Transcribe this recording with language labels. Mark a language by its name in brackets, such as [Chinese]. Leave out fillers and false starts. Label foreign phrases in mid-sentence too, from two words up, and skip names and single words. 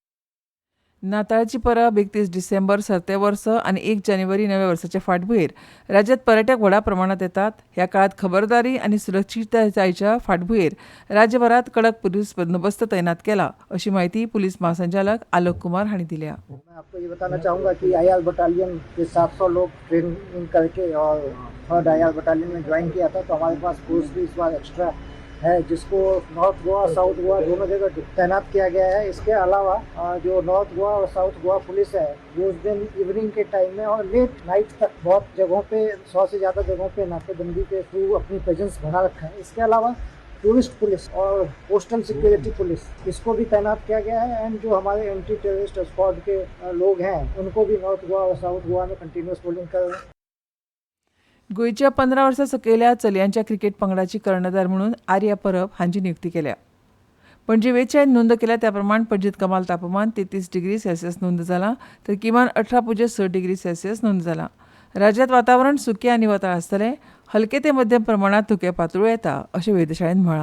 [Konkani] नाताळची परब 31 डिसेंबर सरते वर्स आनी 1 जानेवारी नव्या वर्साच्या फाटभुंयेर राज्यांत पर्यटक व्हडा प्रमाणांत येतात. ह्या काळात खबरदारी आनी सुरक्षीततायेच्या फाटभुंयेर राज्यभरात कडक पुलीस बंदोबस्त तैनात केला अशी माहिती पुलीस महासंचालक आलोक कुमार हांणी दिल्या. [Hindi] मैं आपको ये बताना चाहूँगा कि [English] IR battalion [Hindi] के 700 लोग ट्रेनिंग करके और [English] 3rd IR battalion [Hindi] में ज्वाइन किया था, तो हमारे पास फोर्स भी इस बार एक्स्ट्रा है जिसको नॉर्थ गोवा साउथ गोवा दोनों जगह तैनात किया गया है. इसके अलावा जो नॉर्थ गोवा और साउथ गोवा पुलिस है वो उस दिन इवनिंग के टाइम में और [English] late night [Hindi] तक बहुत जगहों पे 100 से ज़्यादा जगहों पे नाकेबंदी के थ्रू अपनी प्रेजेंस बना रखा है. इसके अलावा [English] tourist police [Hindi] और [English] coastal security police [Hindi] इसको भी तैनात किया गया है. एंड जो हमारे [English] anti terrorist squad [Hindi] के लोग हैं उनको भी नॉर्थ गोवा और साउथ गोवा में [English] continuous polling [Hindi] कर रहे हैं. [Konkani] गोंयच्या 15 वर्सां सकयल्या चलयांच्या क्रिकेट पंगडाची कर्णधार म्हणून आर्या परब हांची नियुक्ती केल्या. पणजी वेधशाळेन नोंद केल्या त्या प्रमाण पणजीत कमाल तापमान 33 [English] degree Celsius [Konkani] नोंद जालां तर किमान 18.6 [English] degree Celsius [Konkani] नोंद जालां. राज्यांत वातावरण सुकें आनी वताळ आसतलें. हलके ते मध्यम प्रमाणात धुके पातळ्यो येता अशें वेधशाळेन म्हळां.